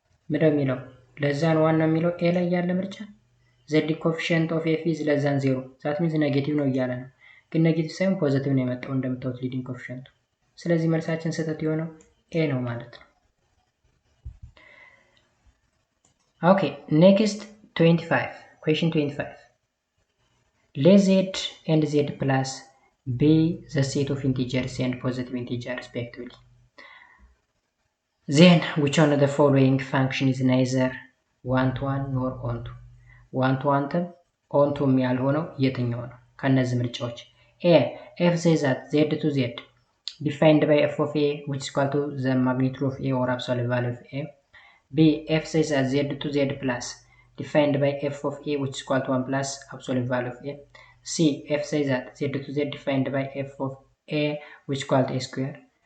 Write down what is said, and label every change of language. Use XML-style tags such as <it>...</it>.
<am>ምንድነው የሚለው</am> <en>less than 1</en> <am>ነው የሚለው</am> <en>a</en> <am>ላይ ያለ ምርጫ</am> <en>the leading coefficient of f is less than 0 that means</en> <am>ኔጌቲቭ ነው እያለ ነው። ግን ኔጌቲቭ ሳይሆን ፖዚቲቭ ነው የመጣው እንደምታዩት</am> <en>leading coefficient።</en> <am>ስለዚህ መልሳችን ስህተት የሆነው</am> <en>a</en> <am>ነው ማለት ነው።</am> <en>okay next 25 question 25 let z and z plus be the set of integers and positive integers respectively. Then which one of the following function is neither one-to-one nor onto?</en> <am>one-to-one onto የሚያልሆነው የትኛው ነው? ከነዚህ ምርጫዎች</am> <en>a f says that z to z defined by f of a which is equal to the magnitude of a or absolute value of a. b f says that z to z plus defined by f of a which is equal to 1 plus absolute value of a. c f says that z to z defined by f of a which is equal to a square.</en>